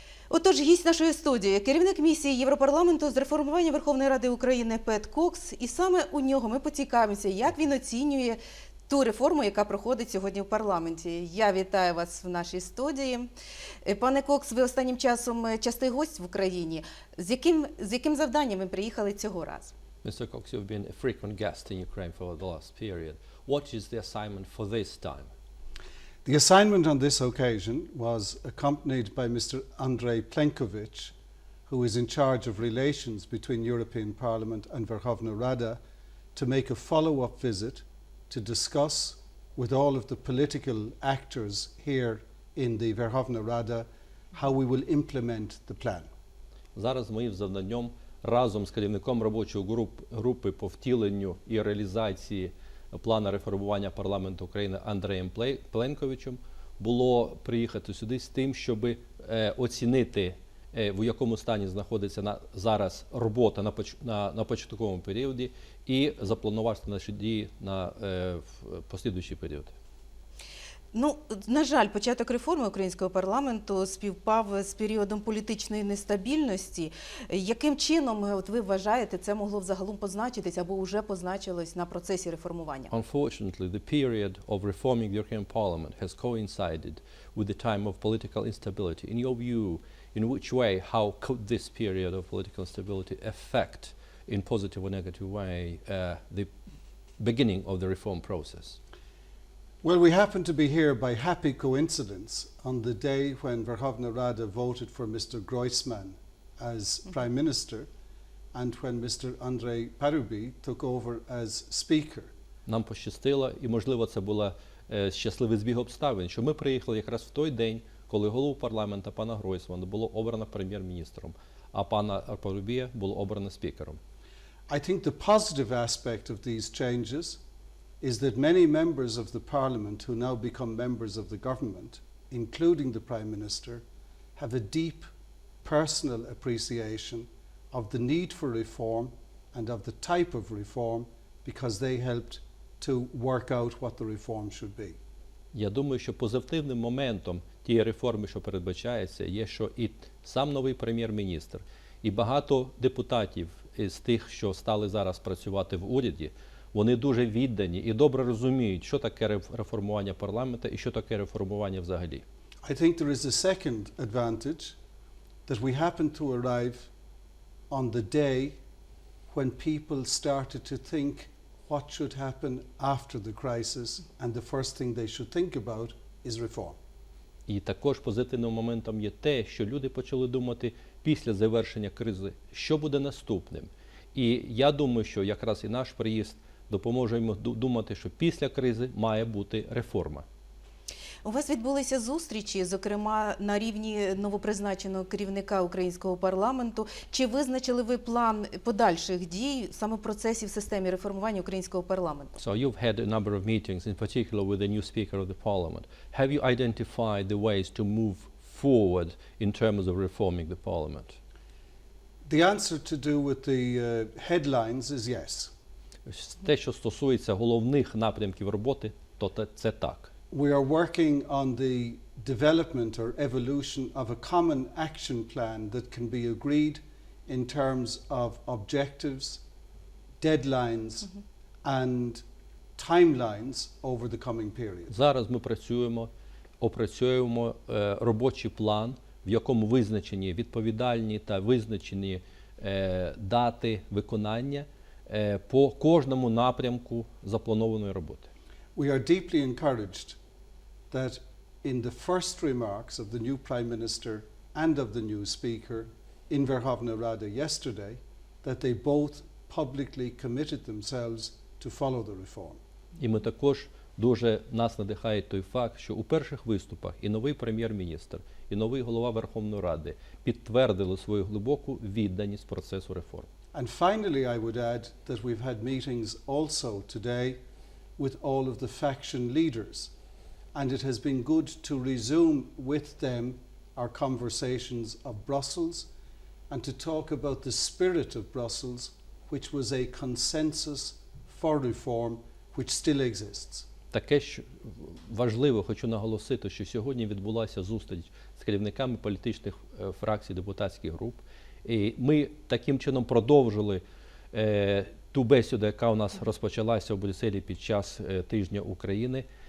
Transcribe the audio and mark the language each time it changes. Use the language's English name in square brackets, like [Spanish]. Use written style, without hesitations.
[Ukrainian] Отож, гість нашої студії – керівник Місії Європарламенту з реформування Верховної Ради України Пет Кокс. І саме у нього ми поцікавимося, як він оцінює ту реформу, яка проходить сьогодні в парламенті. Я вітаю вас в нашій студії. Пане Кокс, ви останнім часом частий гость в Україні. З яким завданням ви приїхали цього разу? [English] Mr. Cox, you've been a frequent guest in Ukraine for the last period. What is the assignment for this time? The assignment on this occasion was accompanied by Mr. Andrei Plenković, who is in charge of relations between European Parliament and Verkhovna Rada, to make a follow-up visit to discuss with all of the political actors here in the Verkhovna Rada how we will implement the plan. [Ukrainian] Зараз моїм завданням разом з керівником робочої групи по втіленню і реалізації плану реформування парламенту України Андреєм Пленковичем було приїхати сюди з тим, щоб оцінити, в якому стані знаходиться зараз робота на початковому періоді і запланувати наші дії на послідуючий період. Ну, на жаль, початок реформи українського парламенту співпав з періодом політичної нестабільності. Яким чином, от ви вважаєте, це могло взагалом позначитись або вже позначилось на процесі реформування? [English] Unfortunately, the period of reforming the European Parliament has coincided with the time of political instability. In your view, in which way, how could this period of political instability affect, in positive or negative way, the beginning of the reform process? Well, we happen to be here by happy coincidence on the day when Verkhovna Rada voted for Mr. Groisman as Prime Minister and when Mr. Andrei Parubi took over as Speaker. [Ukrainian] Нам пощастило, і, можливо, це був щасливий збіг обставин, що ми приїхали якраз в той день, коли голову парламенту, пана Гройсмана, було обрано прем'єр-міністром, а пана Парубія було обрано спікером. [English] I think the positive aspect of these changes is that many members of the Parliament who now become members of the government, including the Prime Minister, have a deep personal appreciation of the need for reform and of the type of reform because they helped to work out what the reform should be. [Ukrainian] Я думаю, що позитивним моментом тієї реформи, що передбачається, є, що і сам новий прем'єр-міністр, і багато депутатів з тих, що стали зараз працювати в уряді, вони дуже віддані і добре розуміють, що таке реформування парламенту і що таке реформування взагалі. [English] I think there is a second advantage that we happened to arrive on the day when people started to think what should happen after the crisis, and the first thing they should think about is reform. [Ukrainian] І також позитивним моментом є те, що люди почали думати після завершення кризи, що буде наступним. І я думаю, що якраз і наш приїзд допоможе йому думати, що після кризи має бути реформа. У вас відбулися зустрічі, зокрема, на рівні новопризначеного керівника українського парламенту. Чи визначили ви план подальших дій саме в процесі в системі реформування українського парламенту? [English] So you've had a number of meetings, in particular with the new speaker of the parliament. Have you identified the ways to move forward in terms of reforming the parliament? The answer to do with the headlines is yes. [Ukrainian] Те, що стосується головних напрямків роботи, то це так. [English] We are working on the development or evolution of a common action plan that can be agreed in terms of objectives, deadlines and timelines over the coming period. [Ukrainian] Зараз ми опрацюємо робочий план, в якому визначені відповідальні та визначені дати виконання по кожному напрямку запланованої роботи. [English] We are deeply encouraged that in the first remarks of the new Prime Minister and of the new Speaker in Verkhovna Rada yesterday, that they both publicly committed themselves to follow the reform. [Ukrainian] І ми також дуже нас надихає той факт, що у перших виступах і новий прем'єр-міністр, і новий голова Верховної Ради підтвердили свою глибоку відданість процесу реформ. [English] And finally, I would add that we've had meetings also today with all of the faction leaders. and it has been good to resume with them our conversations of Brussels and to talk about the spirit of Brussels, which was a consensus for reform, which still exists. [Ukrainian] Таке ж важливо, хочу наголосити, що сьогодні відбулася зустріч з керівниками політичних фракцій, депутатських груп. І ми таким чином продовжили ту бесіду, яка у нас розпочалася в Брюсселі під час Тижня України.